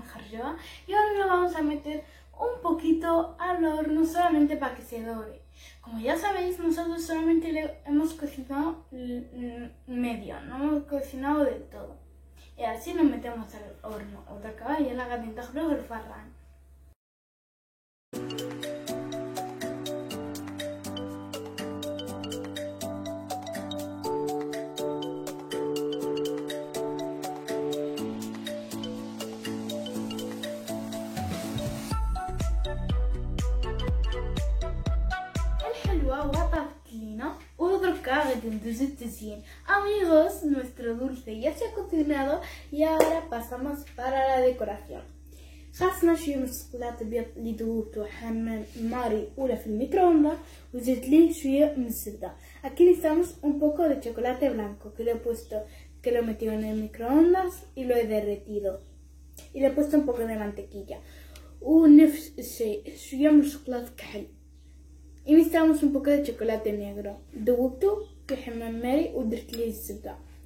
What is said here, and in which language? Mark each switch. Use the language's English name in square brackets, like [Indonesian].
[Spanish] ya. Y ahora lo vamos a meter un poquito al horno solamente para que se dore. Como ya sabéis, nosotros solamente le hemos cocinado medio, no hemos cocinado del todo. Y así nos metemos al horno. Otra caballa la [Arabic] قاعدين تاخدوه الفران. وطفت لينا ودركا غادي ندوزو التزيين. [Spanish] Amigos, nuestro dulce ya se ha cocinado y ahora pasamos para la decoración. [Arabic] خاصنا شويه من الشوكولاته الابيض اللي ذوبته حمام ماري ولا في الميكرووندا وزدت ليه شويه من الزبده. [Spanish] Aquí necesitamos un poco de chocolate blanco que lo he puesto, que lo he metido en el microondas y lo he derretido. Y le he puesto un poco de mantequilla [Arabic] ونفس الشيء شويه من الشوكولاته الكحل. [Spanish] Y necesitamos un poco de chocolate negro. [Arabic] ذوبته في حمام ماري ودرت ليه الزبده.